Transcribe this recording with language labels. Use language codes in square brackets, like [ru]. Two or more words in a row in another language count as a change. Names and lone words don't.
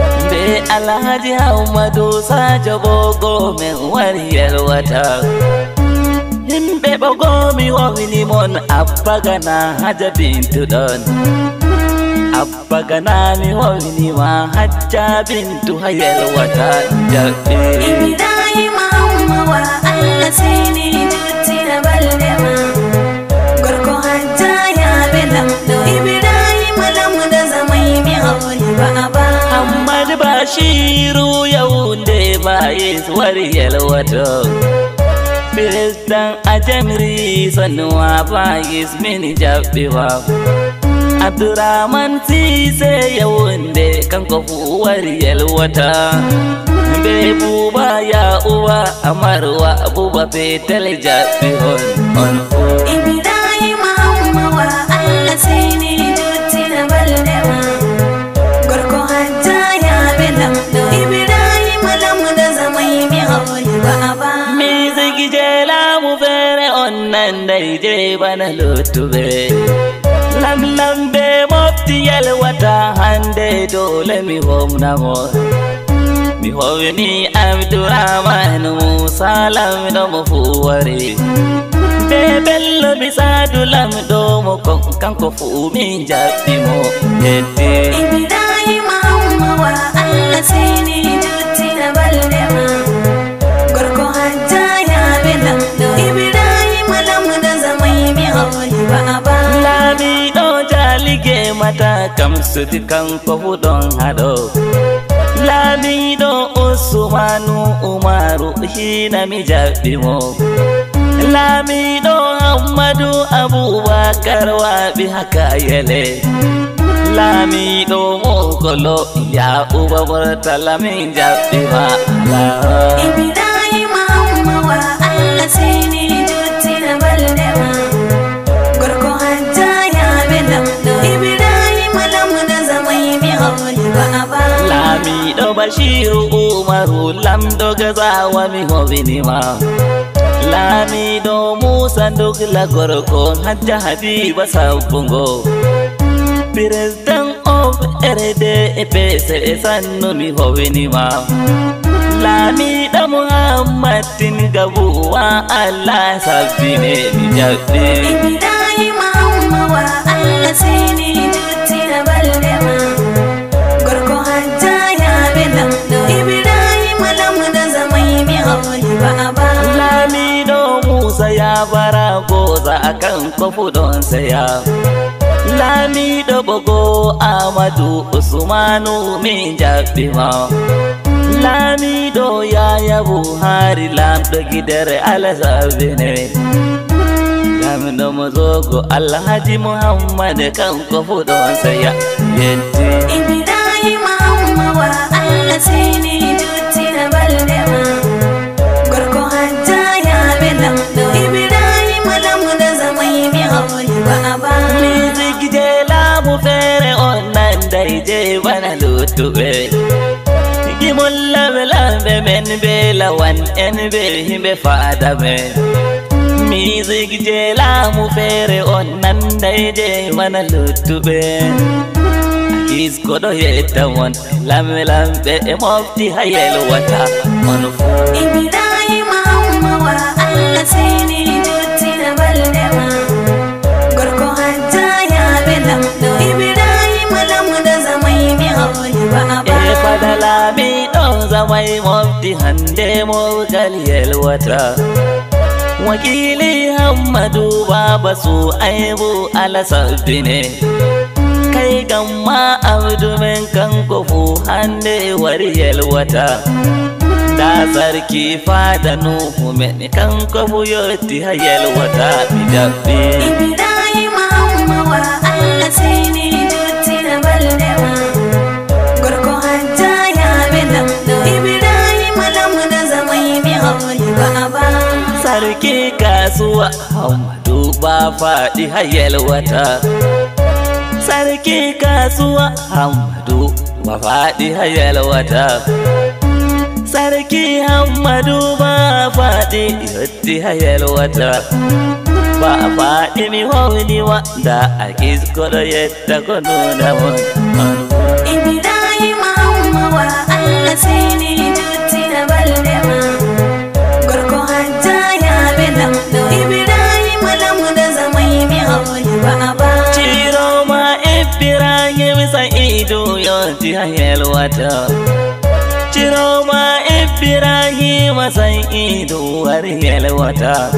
[ff] Be Alhaji Hammadu Sajo Bogo men wari yelwata. Himɓe Bogo mi wawni mon Abba Gana Haja Bintu ɗon. Abba Gana mi wawni ma Hajja Bintu ha yelwata jaɓɓe. Ibrahim amma wa Allah sai ni jotti na balde ma. Gorko Hajja ya be lamɗo. Ibrahim lamɗo zamai mi hauli baba. Ahmad Bashiru Yaounde Bayes wari yelwato. President Ajamri Sanuwa Bayes min jaɓɓe wa. Abdurrahman Sise Yaounde kanko fu wari yelwata. Be Buba ya uwa Amarwa Buba Petel jaɓɓe on, on fu. Ibrahim amma wa Allah sai ni jotti na balde ma. Gorko Hajja ya be lamɗo. Ibrahim lamɗo zamai mi hauli baba. Mi zigi je lamu fere on nan dai je bana lutube. Lam lam be mofti yelwata hande dole mi homna mo. Mi howni Abdurrahman Musa lam do mo fu wari. Be bello mi sadu lam do mo kon kanko fu min jaɓɓi mo yedde. Ibrahim amma wa Allah sai ni jotti na balde ma. Gorko Hajja ya be lamɗo. Ibrahim lamɗo zamai mi hauli baba. Lamiɗo jalige mata kam sudi kanko fu ɗon haɗo. Lamiɗo Usmanu Umaru hina mi jaɓɓi mo. Lamiɗo Ahmadu Abubakar waɓi haka yele. Lamiɗo Mokolo ya Uba Murtala min jaɓɓi ma. Ibrahim amma wa Allah sai ni jotti na balde ma. Gorko Hajja ya be lamɗo. Ibrahim lamɗo zamai mi hauli baba. Lamiɗo Bashiru Umaru lamɗo gazawa mi howini ma. Lamiɗo Musa Ndugla gorko Hajja Habiba sabbungo. [en] President of R D P C [ff] sannu mi howini ma. Lamiɗo Muhammad Tin Gabuwa Allah sabbine mi jaɓɓe. Ibrahim amma wa Allah sai ni jotti na balde ma. Gorko Hajja ya be lamɗo. Ibrahim lamɗo zamai mi hauli baba. Lamiɗo Musa ya bara goza akan kofu ɗon saya. Lamiɗo Bogo Amadu Usmanu min jaɓɓi ma. Lamiɗo Yaya Buhari lamɗo gidere Allah sabbine. Lamɗo mo zogo Alhaji Muhammad kanko fu ɗon saya. Yeddi. Ibrahim amma wa Allah sai ni jotti na balde ma. Gorko Hajja ya be lamɗo. Ibrahim lamɗo zamai mi hauli baba. Music je lamu fere on nan dai je bana lutuɓe. Gimol lambe lambe men be lawan en be himɓe fada men. Music je lamu fere on nan dai je bana lutuɓe. Isko ɗo yetta won lambe lambe e mofti ha yelwata on fu. Ibrahim amma wa Allah sai ni jotti na balde ma. Gorko Hajja ya be lamɗo. Ibrahim lamɗo zamai mi hauli baba. E fada lamiɗo zamai mofti hande mowgal yelwata. Wakili Hammadu Baba Su'aibu ala sabbine. Kai gamma abdu men kanko fu hande wari yelwata. Da sarki fada Nuhu men kanko fu yotti ha yelwata mi jaɓɓi. Ibrahim amma wa Allah sai ni jotti na balde ma. Gorko Hajja ya be lamɗo. Ibrahim lamɗo zamai mi hauli baba. Sarki kasuwa Hamadu ba faɗi ha yalwata. Sarki kasuwa Hamadu ba faɗi ha yalwata. Sarki Hamadu ba faɗi yotti ha yalwata. Ba faɗi mi hawni wa da a kisko ɗo yetta ko nuna mun. Ibrahim Hamma wa Allah sai ni jotti na balde ma. Gorko hajja ya be lamɗo. Ibrahim lamɗo zamai mi hawni wa aba. Chiroma Ibrahim Sa'idu yotti ha yalwata. Chiroma Ibrahim Sa'idu war yalwata.